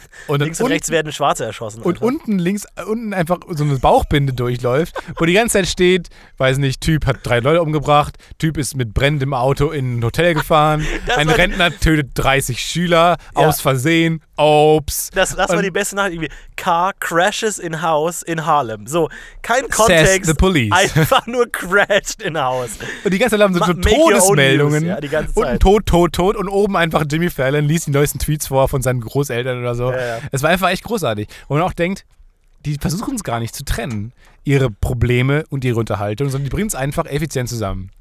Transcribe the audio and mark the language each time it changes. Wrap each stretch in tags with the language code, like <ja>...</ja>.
<de>Und links und rechts werden Schwarze erschossen. Und unten links, unten einfach so eine Bauchbinde durchläuft, wo die ganze Zeit steht, weiß nicht, Typ hat 3 Leute umgebracht, Typ ist mit brennendem Auto in ein Hotel gefahren, ein Rentner tötet 30 Schüler aus Versehen, Ops. Das war die beste Nachricht, irgendwie.</de> <en>Car crashes in house in Harlem.</en> <de>So, kein Kontext.</de> <en>Says the police.</en> <de>Einfach nur</de> <en>crashed in house.</en> <de>Und die ganze Zeit haben so Todesmeldungen. Ja, die ganze Zeit. Unten tot. Und oben einfach Jimmy Fallon liest die neuesten Tweets vor von seinen Großeltern oder so. Ja, ja. Es war einfach echt großartig. Wo man auch denkt, die versuchen es gar nicht zu trennen, ihre Probleme und ihre Unterhaltung, sondern die bringen es einfach effizient zusammen.</de>